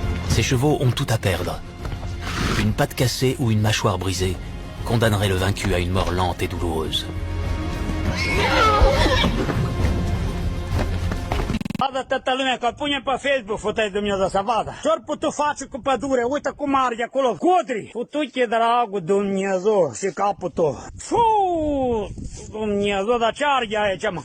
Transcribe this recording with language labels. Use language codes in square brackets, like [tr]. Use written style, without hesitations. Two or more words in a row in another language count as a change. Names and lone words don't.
[fr] Ces chevaux ont tout à perdre. Une patte cassée ou une mâchoire brisée condamnerait le vaincu à une mort lente et douloureuse. [ro] Vadă toată lumea că punem pe Facebook, fută-i Dumnezeu să vadă. Ce-or putut face cu pădure? Uite cum arde acolo. Codri! Futu-te, dragul Dumnezeu și capul tău. Fuu! Dumnezeu, dar ce arde aici, mă?